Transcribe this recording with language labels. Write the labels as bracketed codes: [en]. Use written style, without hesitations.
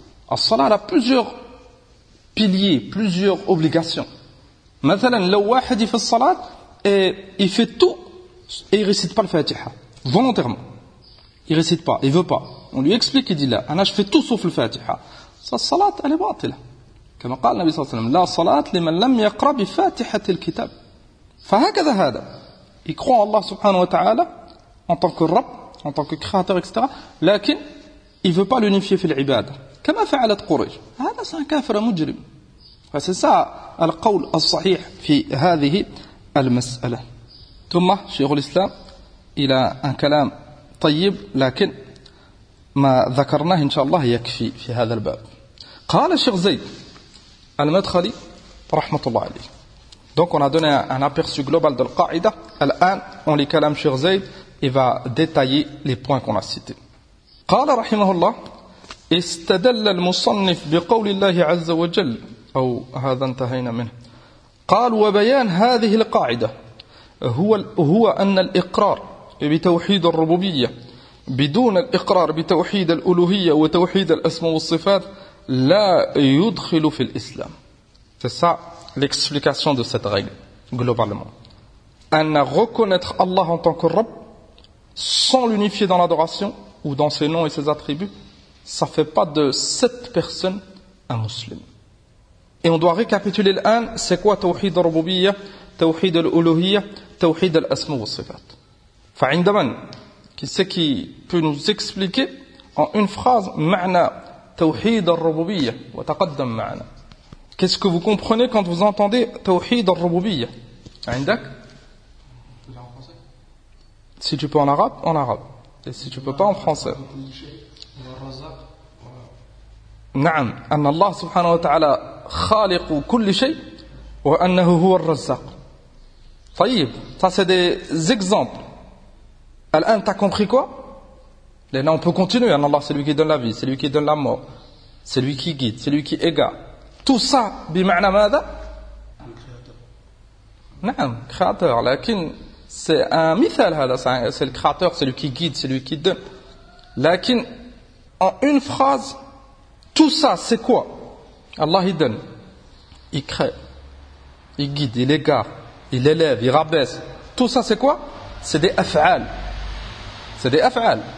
[fr] Le salat a plusieurs piliers, plusieurs obligations. [ar] مثلاً, لو واحد في الصلاة, [fr] il fait tout et il récite pas le Fatiha. Volontairement. Il récite pas, il veut pas. On lui explique, il dit là, Anna, je fais tout sauf le Fatiha. Sa salat, elle est bâtée là. Comme [ar] قال النبي صلى الله عليه وسلم, لا صلاة لمن لم يقرأ بفاتحة الكتاب. فهكذا هذا. [fr] Il croit en Allah subhanahu wa ta'ala, en tant que Rabb, en tant que créateur, etc. Lakin, il ne veut pas l'unifier [ar] fil ibad. كما فعلت قريش. [fr] هذا c'est un kafir مجرم. C'est ça, [ar] القول الصحيح في هذه المسألة. ثم, شيخ الإسلام, [fr] il a un kalam [ar] طيب, لكن ما ذكرناه إن شاء الله يكفي في هذا الباب. قال الشيخ زيد المدخلي رحمة الله عليه. [fr] Donc on a donné un aperçu global de l'Qa'ida. [ar] الآن [fr] on lit كلام شيخ زيد, il va détailler les points qu'on a cités. [ar] قال رحمه الله استدل المصنف بقول الله عز وجل أو هذا انتهينا منه. قال وبيان هذه القاعدة هو أن الإقرار بتوحيد الربوبية بدون الإقرار بتوحيد الألوهية وتوحيد الأسماء والصفات لا يدخل في الإسلام. [fr] C'est ça l'explication de cette règle globalement. أن reconnaître Allah en tant que Rabb sans l'unifier dans l'adoration ou dans ses noms et ses attributs, ça fait pas de cette personne un musulman. Et on doit récapituler l'un, c'est quoi tawhid al-rububiyya, tawhid al-uluhiyya, tawhid al-asma wa sifat. Fa'indaman, qui c'est qui peut nous expliquer en une phrase ma'na tawhid al-rububiyya [ar] wa taqaddam ma'na. [fr] Qu'est-ce que vous comprenez quand vous entendez tawhid al-rububiyya? Aindak? Si tu peux en arabe, en arabe. Et si tu peux pas en français. [ar] نعم أن الله سبحانه وتعالى خالق كل شيء وأنه هو الرزاق. [fr] طيب, ça c'est des exemples. [ar] الآن [fr] t'as compris quoi? Là on peut continuer. أن الله c'est lui qui donne la vie, c'est lui qui donne la mort, c'est lui qui guide, c'est lui qui égare. Tout ça [ar] بمعنى ماذا؟ نعم créateur. لكن [fr] c'est un مثال هذا. C'est le créateur, c'est lui qui guide, c'est lui qui donne. [ar] لكن [fr] en une phrase, tout ça, c'est quoi? Allah, il donne, il crée, il guide, il égare, il élève, il rabaisse. Tout ça, c'est quoi? C'est des af'al. C'est des af'al.